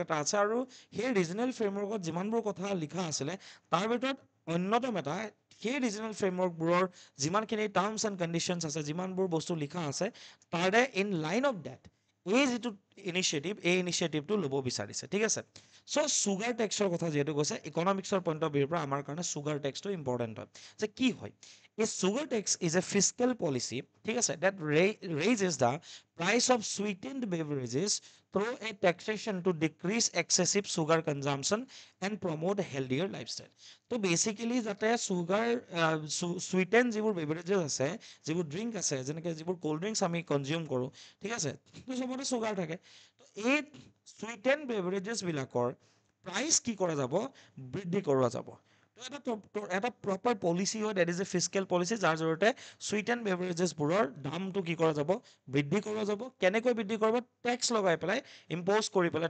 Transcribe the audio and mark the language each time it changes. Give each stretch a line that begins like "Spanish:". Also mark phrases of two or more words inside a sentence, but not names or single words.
Assamese: এটা আছে আৰু সেই
English: regional framework
Assamese: যিমানবোৰ কথা লিখা আছিলে তাৰ ভিতৰত অন্যতম এটা সেই
English: regional framework
Assamese: যিমানখিনি
English: terms and conditions
Assamese: আছে যিমানবোৰ বস্তু লিখা আছে তাৰে
English: in line of that
Assamese: এই যিটো ইনিচিয়েটিভটো ল'ব বিচাৰিছে ঠিক আছে চ'
English: sugar tax
Assamese: কথা যিহেতু কৈছে
English: economics point of view
Assamese: পৰা আমাৰ কাৰণে
English: sugar tax
Assamese: ইম্পৰ্টেণ্ট হয় যে কি হয়
English: A sugar tax is a fiscal policy
Assamese: ঠিক আছে
English: that raises the price of sweetened beverages through a taxation to decrease excessive sugar consumption and promote a healthier lifestyle.
Assamese: তো বেচিকেলি যাতে
English: sugar sweetened
Assamese: যিবোৰ বেভাৰেজেছ আছে যিবোৰ ড্ৰিংক আছে যেনেকৈ যিবোৰ
English: cold drinks
Assamese: আমি কনজিউম কৰোঁ ঠিক আছে তো চবতে চুগাৰ থাকে তো এই
English: sweeten beverages
Assamese: প্ৰাইচ কি কৰা যাব বৃদ্ধি কৰোৱা যাব এটা
English: proper policy
Assamese: হয়
English: that is a physical policy
Assamese: যাৰ জৰিয়তে
English: sweet and beverages
Assamese: দামটো কি কৰা যাব বৃদ্ধি কৰা যাব কেনেকৈ বৃদ্ধি কৰিব টেক্স লগাই পেলাই ইম্প'জ কৰি পেলাই